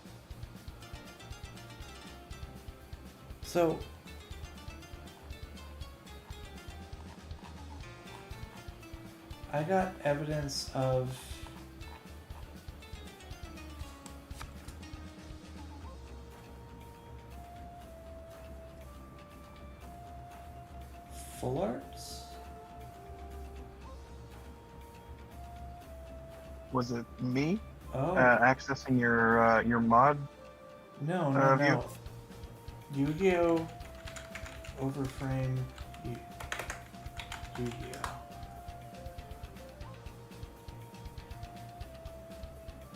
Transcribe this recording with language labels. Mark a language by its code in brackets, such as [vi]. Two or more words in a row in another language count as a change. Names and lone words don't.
[en] So, I got evidence of full arts? Was it me accessing your mod? No. Yu-Gi-Oh! Overframe Yu-Gi-Oh!